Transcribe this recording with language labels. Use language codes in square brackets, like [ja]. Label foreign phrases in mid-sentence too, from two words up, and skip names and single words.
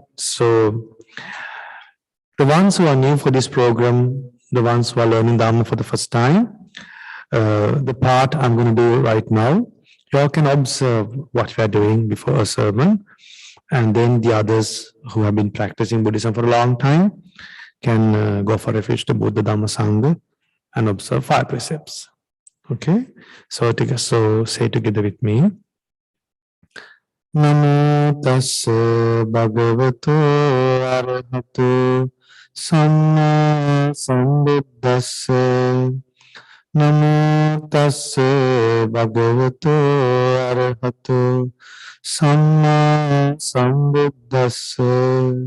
[en] So, the ones who are new for this program, the ones who are learning Dhamma for the first time, the part I'm going to do right now, you all can observe what we are doing before a sermon, and then the others who have been practicing Buddhism for a long time can go for refuge to Buddha Dhamma Sangha and observe 5 precepts. Okay? So say together with me. [pi] Namo tassa bhagavato arahato samma sambuddhassa. Namo tassa bhagavato arahato samma sambuddhassa.